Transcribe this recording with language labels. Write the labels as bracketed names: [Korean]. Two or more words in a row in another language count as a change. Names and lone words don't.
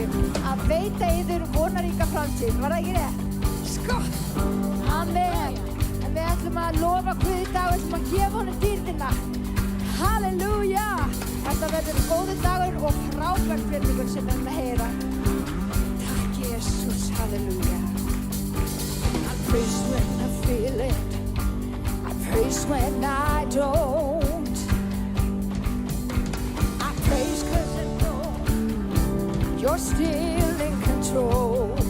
[Icelandic] Að veita yfir vonaríka framtíð. Var það ekki rétt? Skott! Amen! En við ætlum að lofa Guði í dag, við ætlum að gefa honum dýrðina. Halleluja! Þetta verður góður dagur og frábær predikun sem við erum að heyra. Takk Jesus, halleluja. [English] I praise when I feel it, I praise when I don't. I praise 'cause I know you're still in control.